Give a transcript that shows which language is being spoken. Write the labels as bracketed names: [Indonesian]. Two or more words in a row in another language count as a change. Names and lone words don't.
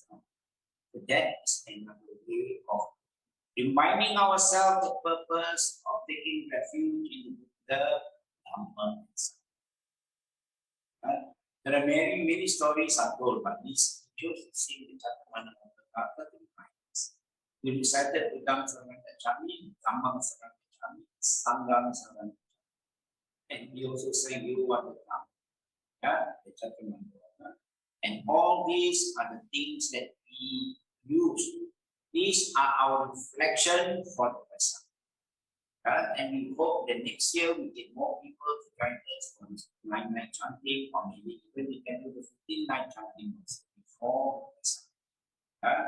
[English] So that is another way of reminding ourselves the purpose of taking refuge in Buddha, Dhamma, and Sangha. There are many stories are told, but these chose to sing the Chatamana Vata to remind us. We recited [Pali] Buddham Saranam Gacchami, Dhammam Saranam Gacchami, Sangham Saranam Gacchami. [English] And we also sang Yovadatang, the Chatamana Vata. And all these are the things that we use. These are our reflection for the Vesak. And we hope that next year we get more people to join us for this 9-night chanting, or maybe even we can do the 15-night chanting before Vesak.